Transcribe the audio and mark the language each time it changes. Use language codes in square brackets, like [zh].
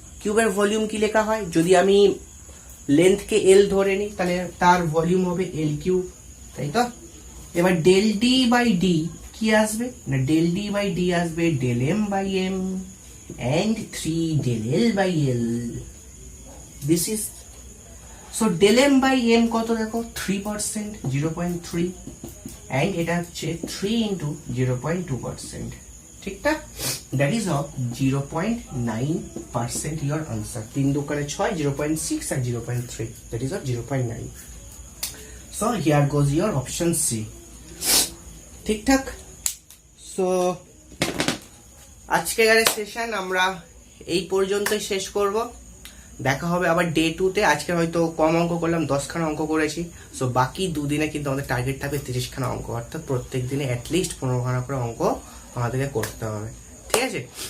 [bn] কিউবের ভলিউম কি লেখা হয়, যদি আমি লেন্থকে এল ধরে নিই তাহলে তার ভলিউম হবে এল কিউব, তাই তো? এবার ডেল ডি বাই ডি কি আসবে না, ডেল ডি বাই ডি আসবে del M by M [en] and 3 del L by L. This is so del M by M [bn] কত দেখো [en] 3%, 0.3, and [bn] এটা হচ্ছে [en] 3 into 0.2%, [bn] ঠিকঠাক? [en] That is of 0.9% your answer। [bn] 3 দুকারে 6, 0.6 আর 0.3, [en] that is of 0.9। So here goes your option C, [bn] ঠিকঠাক? So আজকের session আমরা এই পর্যন্তই শেষ করব। দেখা হবে আবার ডে 2-তে। আজকে হয়তো কম অঙ্ক করলাম, 10খানা অঙ্ক করেছি। সো বাকি দুদিনে কিন্তু আমাদের টার্গেট থাকবে 30খানা অঙ্ক, অর্থাৎ প্রত্যেক দিনে অ্যাটলিস্ট 15খানা করে অঙ্ক আমাদেরকে করতে হবে, ঠিক আছে?